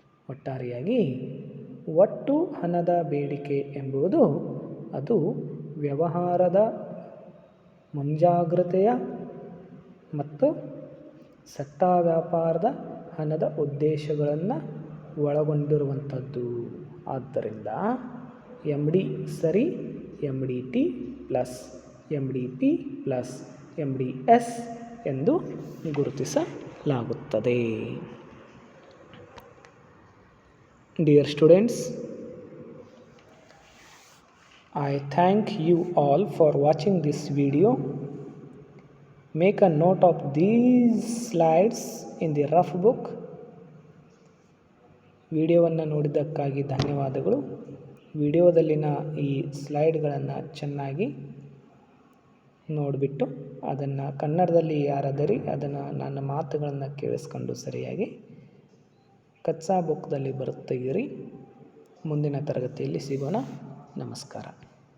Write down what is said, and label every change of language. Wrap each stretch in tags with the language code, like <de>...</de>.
<kn>ಒಟ್ಟಾರೆಯಾಗಿ ಒಟ್ಟು ಹಣದ ಬೇಡಿಕೆ ಎಂಬುದು ಅದು ವ್ಯವಹಾರದ ಮುಂಜಾಗ್ರತೆಯ ಮತ್ತು ಸಟ್ಟ ವ್ಯಾಪಾರದ ಹಣದ ಉದ್ದೇಶಗಳನ್ನು ಒಳಗೊಂಡಿರುವಂಥದ್ದು. ಆದ್ದರಿಂದ MD ಸರಿ MDT plus MDP plus MDS ಎಂದು ಗುರುತಿಸಲಾಗುತ್ತದೆ.</kn> <en>Dear students, I thank you all for watching this video. Make a note of these slides in the rough book.</en> <kn>ವಿಡಿಯೋವನ್ನು ನೋಡಿದ್ದಕ್ಕಾಗಿ ಧನ್ಯವಾದಗಳು. ವಿಡಿಯೋದಲ್ಲಿನ ಈ ಸ್ಲೈಡ್ಗಳನ್ನು ಚೆನ್ನಾಗಿ ನೋಡಿಬಿಟ್ಟು ಅದನ್ನು ಕನ್ನಡದಲ್ಲಿ ಯಾರಾದರಿ ಅದನ್ನು ನನ್ನ ಮಾತುಗಳನ್ನು ಕೇಳಿಸ್ಕೊಂಡು ಸರಿಯಾಗಿ ಕಚ್ಚಾ ಬುಕ್ದಲ್ಲಿ ಬರೆದು ತೆಗೀರಿ. ಮುಂದಿನ ತರಗತಿಯಲ್ಲಿ ಸಿಗೋಣ. ನಮಸ್ಕಾರ.</kn>